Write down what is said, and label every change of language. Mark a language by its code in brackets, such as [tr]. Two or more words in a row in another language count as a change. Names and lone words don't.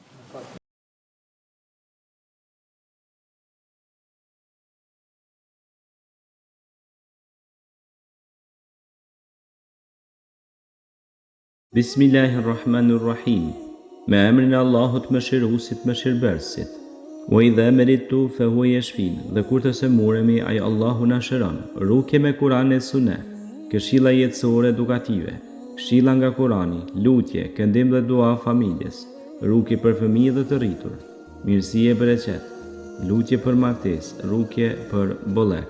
[ar] بسم الله الرحمن الرحيم. [sq] Me emrin e Allahut mëshiruesit mëshirbërësit. [ar] وإذا مرضت فهو يشفين. [sq] Dhe kur të semuremi, ai Allahu na shëron. Rukje me Kur'an e Sunet, këshilla jetësore edukative, këshilla nga Kur'ani, lutje, këndim dhe dua familjes, rukje për fëmijë dhe të rritur, mirësi e bereqet, lutje për martesë, rukje për bollek.